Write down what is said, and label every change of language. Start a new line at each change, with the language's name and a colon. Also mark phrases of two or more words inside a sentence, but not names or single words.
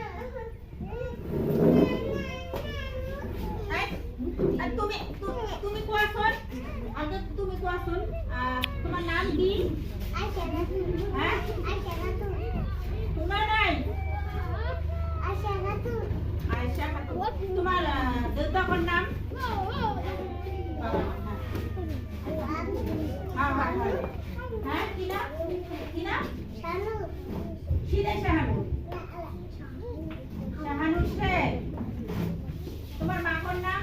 Assamese: তুমি কোৱাচোন, আগে তুমি কোৱাচোন তোমাৰ নাম কি? শুনা নাই? আয়শা খাতুন। তোমাৰ দেউতাকৰ নাম? হ্যাঁ, কি নাম? কি নাম? সিদে শাহানুর। শাহানুর শেখ। তোমার মাকর নাম?